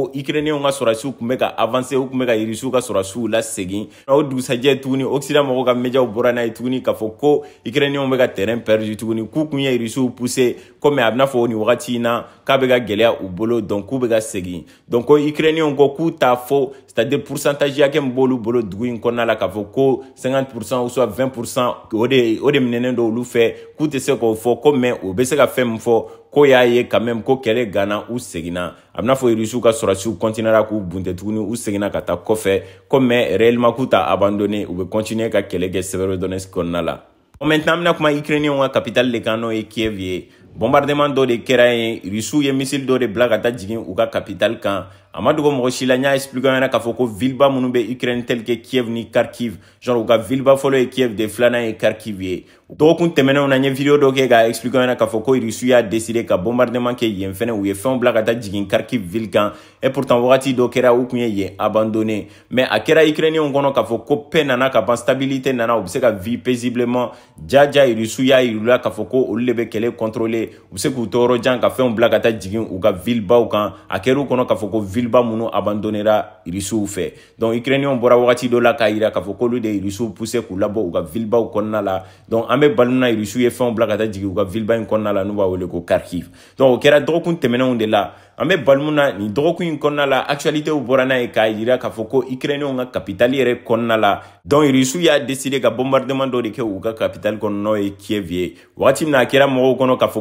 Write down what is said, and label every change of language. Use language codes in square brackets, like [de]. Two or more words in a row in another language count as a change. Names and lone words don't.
[bm] ko Ukrainiens ka sɔrɔdasiw tun bɛ ka avancer u tun bɛ ka irisiw ka sɔrɔdasiw lasegin o dugusajɛ tuguni Occident mɔgɔw ka médiaw bɔra n'a ye tuguni k'a fɔ ko Ukrainiens bɛ ka [fr] terrain perdu [bm] tuguni k'u kun ye irisiw [fr] pousser comme [bm] a bɛna fɔ nin wagati in na k'a bɛ ka gɛlɛya u bolo donc k'u bɛ ka segin donc ko Ukrainiens ko k'u t'a fɔ [fr] c'est-à-dire pourcentage [bm] hakɛ min b'olu bolo dugu in kɔnɔna la k'a fɔ ko 50% [fr] ou soit [bm] 20% o de minɛnen don olu fɛ k'u tɛ se k'o fɔ ko mais u bɛ se ka fɛn min fɔ ko y'a ye [fr] quand même [bm] ko kɛlɛ ganna u seginna a bɛna fɔ irisiw ka sɔrɔdasiw continuera k'u bunte tuguni u seginna ka taa kɔfɛ ko [fr] mais réellement [bm] k'u t'a abandonné u bɛ continuer ka kɛlɛ kɛ Severodonetsk kɔnɔna la maintenant an bɛna kuma Ukrainiens ka capitale de kan n'o ye Kiev ye bombardement dɔ de kɛra yen irisiw ye missile dɔ de bila ka taa jigin u ka capitale kan a ma dogo mɔgɔ si la n y'a expliqué ɲɛna k'a fɔ ko villeba minnu bɛ Ukraine [fr] tel que [bm] Kiev ni Kharkiv genre u ka villeba fɔlɔ ye Kiev de filanan ye Kharkiv ye dɔgɔkun tɛmɛnenw na n ye vidéo dɔ kɛ k'a expliqué ɲɛna k'a fɔ ko irisiw y'a décidé ka bombardement kɛ yen fɛnɛ u ye fɛnw bila ka taa jigin Kharkiv ville kan [fr] et pourtant [bm] wagati dɔ kɛra u kun ye yen abandonné mais a kɛra Ukrainiens kɔnɔ k'a fɔ ko paix nana ka ban stabilité nana u bɛ se ka [fr] vivre paisiblement [bm] jaja irisiw y'a yirula k'a fɔ ko olu de bɛ kɛlɛ contrôler u bɛ se k'u to yɔrɔ jan ka fɛnw bila ka taa jigin u ka villebaw kan a kɛra u kɔnɔ k'a fɔ ko villeba minnu abandonnera irisiw fɛ donc Ukrainiens bɔra wagati dɔ la k'a yira k'a fɔ k'olu de irisiw pousser k'u labɔ u ka villebaw kɔnɔna la donc an bɛ bali mun na irisiw ye fɛnw bila ka taa jigin u ka villeba in kɔnɔna la n'u b'a wele ko Kharkiv donc o kɛra dɔgɔkun tɛmɛnenw de la an bɛ bali mun na nin dɔgɔkun in kɔnɔna la actualité bɔra n'a ye k'a yira k'a fɔ ko Ukrainiens ka capitale yɛrɛ kɔnɔna la donc irisiw y'a décidé ka bombardement dɔ de kɛ u ka capitale kɔnɔ n'o ye Kiev ye wagati min na a kɛra mɔgɔw kɔnɔ k'a fɔ